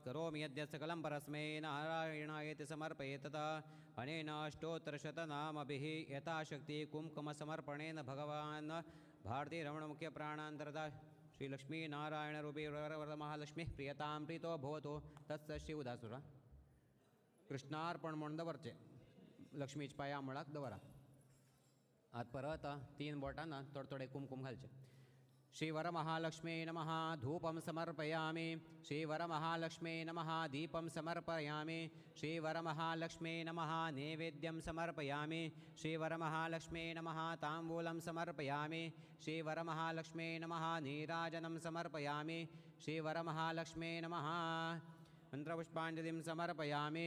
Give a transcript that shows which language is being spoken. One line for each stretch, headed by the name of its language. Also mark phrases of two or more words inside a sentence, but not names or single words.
Sanskrit: करोमि यद्यत् सकलं परस्मै नारायणायेति समर्पयेत् तथा अनेन अष्टोत्तरशतनामभिः यथाशक्ति कुङ्कुमसमर्पणेन भगवान् भारतीरमणमुख्यप्राणान्तरता श्रीलक्ष्मीनारायणरूपी वरवरमहालक्ष्मीः प्रियतां प्रीतो भवतु तत्स श्री
Konkani: उदासुर कृष्णार्पण म्हणून दवरचे लक्ष्मीच्या पांया मुळाक दवरा आत परत 3 बोटांना थोडे थोडे कुमकुम घालचे।
Sanskrit: श्रीवरमहालक्ष्म्यै नमः धूपं समर्पयामि श्रीवरमहालक्ष्म्यै नमः दीपं समर्पयामि श्रीवरमहालक्ष्म्यै नमः नैवेद्यं समर्पयामि श्रीवरमहालक्ष्म्यै नमः ताम्बूलं समर्पयामि श्रीवरमहालक्ष्म्यै नमः नीराजनं समर्पयामि श्रीवरमहालक्ष्म्यै नमः मन्त्रपुष्पाञ्जलिं समर्पयामि।